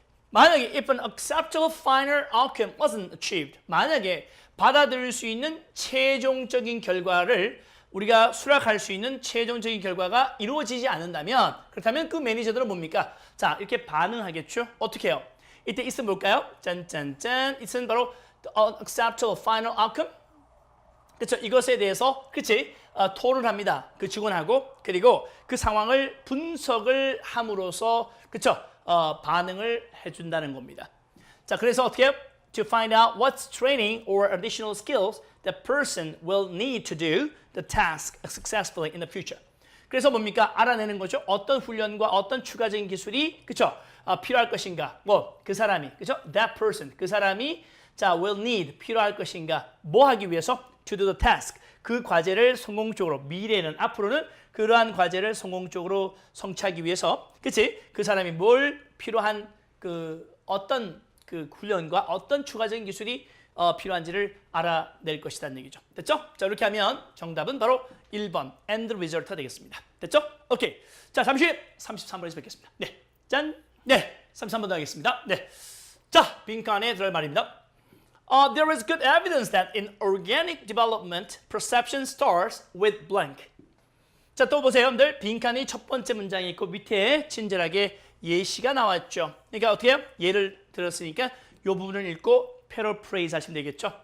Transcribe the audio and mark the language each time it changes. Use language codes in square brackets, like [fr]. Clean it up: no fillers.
[ko] 만약에 [en] if an acceptable final outcome wasn't achieved, [ko] 만약에 받아들일 수 있는 최종적인 결과를 우리가 수락할 수 있는 최종적인 결과가 이루어지지 않는다면 그렇다면 그 매니저들은 뭡니까? 자, 이렇게 반응하겠죠? 어떻게 해요? 이때 있으면 뭘까요? 짠짠짠. 있으면 바로 [en] acceptable final outcome. [ko] 그렇죠? 이것에 대해서 토론을 합니다. 그 직원하고 그리고 그 상황을 분석을 함으로써 그렇죠? 반응을 해준다는 겁니다. 자, 그래서 어떻게 해요? [en] To find out what training or additional skills the person will need to do the task successfully in the future. [ko] 그래서 뭡니까? 알아내는 거죠. 어떤 훈련과 어떤 추가적인 기술이 그렇죠? 필요할 것인가? 그 사람이 그렇죠? [en] That person [ko] 그 사람이 자 [en] will need [ko] 필요할 것인가? 뭐 하기 위해서? [en] To do the task [ko] 그 과제를 성공적으로 미래는 앞으로는 그러한 과제를 성공적으로 성취하기 위해서 그 사람이 뭘 필요한 그 어떤 그 훈련과 어떤 추가적인 기술이 필요한지를 알아낼 것이라는 얘기죠. 됐죠? 자, 이렇게 하면 정답은 바로 1번 end result가 되겠습니다. 됐죠? 오케이. 자, 잠시 후에 33번에서 뵙겠습니다. 네. 짠. 네. 33번 더 하겠습니다. 네. 자, 빈칸에 들어갈 말입니다. [en] There is good evidence that in organic development, perception starts with blank. [ko] 자, 또 보세요, 여러분들. 빈칸이 첫 번째 문장이 있고 밑에 친절하게 예시가 나왔죠. 그러니까 어떻게 해요? 예를 들었으니까 이 부분을 읽고 paraphrase 하시면 되겠죠.